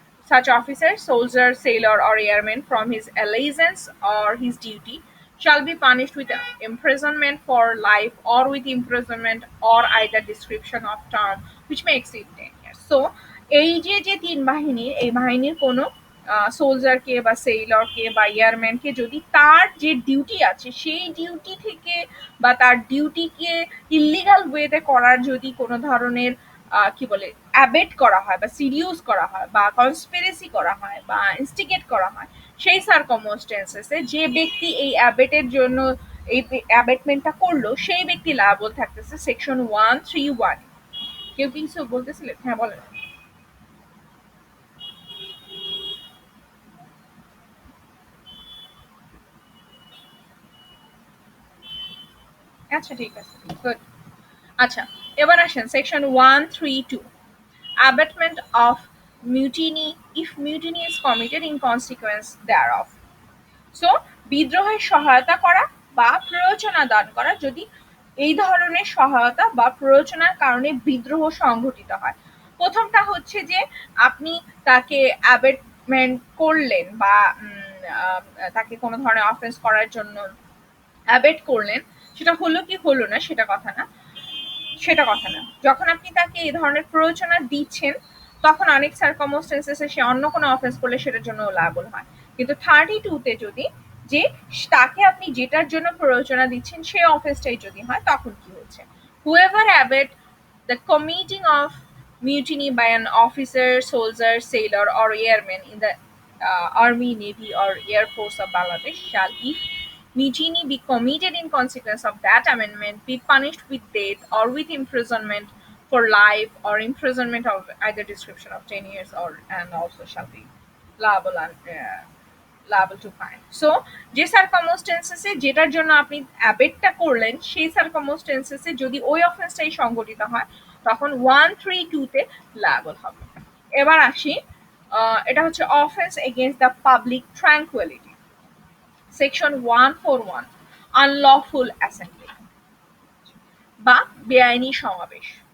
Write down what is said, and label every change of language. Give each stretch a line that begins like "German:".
English: such officer, soldier, sailor or airman from his allegiance or his duty shall be punished with imprisonment for life or with imprisonment or either description of term which may exceed 10 years.
Bangla: So এই যে যে তিন বাহিনীর, এই বাহিনীর কোনো সোলজারকে বা সেইলরকে বা এয়ারম্যানকে যদি তার যে ডিউটি আছে সেই ডিউটি থেকে বা তার ডিউটিকে ইলিগাল ওয়েতে করার যদি কোনো ধরনের কি বলে অ্যাবেট করা হয় বা সিডিউস করা হয় বা কনস্পিরেসি করা হয় বা ইনস্টিগেট করা হয়, সেই সার্কামস্টেন্সেসে যে ব্যক্তি এই অ্যাবেটের জন্য এই অ্যাবেটমেন্টটা করলো সেই ব্যক্তি লায়াবল থাকতেছে সেকশন 131। কেউ কিছু বলতেছিলেন? হ্যাঁ বলেন। আচ্ছা ঠিক আছে, গুড। আচ্ছা, এবার আসেন
English: Section 132, abatement of mutiny if mutiny is committed in consequence thereof।
Bangla: So বিদ্রোহের সহায়তা করা বা প্ররোচনা দান করা যদি এই ধরনের সহায়তা বা প্ররোচনার কারণে বিদ্রোহ সংঘটিত হয়। প্রথমটা হচ্ছে যে আপনি তাকে অ্যাবেটমেন্ট করলেন বা তাকে কোনো ধরনের অফেন্স করার জন্য অ্যাবেট করলেন, সেটা হলো কি হলো না সেটা কথা না, সেটা কথা না। যখন আপনি তাকে এই ধরনের প্ররোচনা দিচ্ছেন তখন অনেক সার্কামস্টেন্সেসে সে অন্য কোনো অফেন্স করলে সেটার জন্য লায়াবল হয়। কিন্তু 32 তে যদি যে তাকে আপনি যেটার জন্য প্ররোচনা দিচ্ছেন সেই অফেন্সটাই যদি হয় তখন কি হচ্ছে,
English: whoever abet the committing of mutiny by an officer, soldier, sailor or airman in the army, navy or air force of Bangladesh shall, if mutiny be committed in consequence of that amendment, be punished with death or with imprisonment for life or imprisonment of either description of 10 years or and also shall be liable and liable to fine.
Bangla: So যে সার্কামস্টেন্সেসে যেটার জন্য আপনি অ্যাবেটটা করলেন সেই সার্কামস্টেন্সেসে যদি ওই অফেন্সটাই সংঘটিত হয় তখন 132 তে লায়াবল হবে। এবার আসি এটা হচ্ছে
English: offence against the public tranquility,
Bangla: section 141
English: unlawful assembly
Bangla: বা বেআইনি সমাবেশ।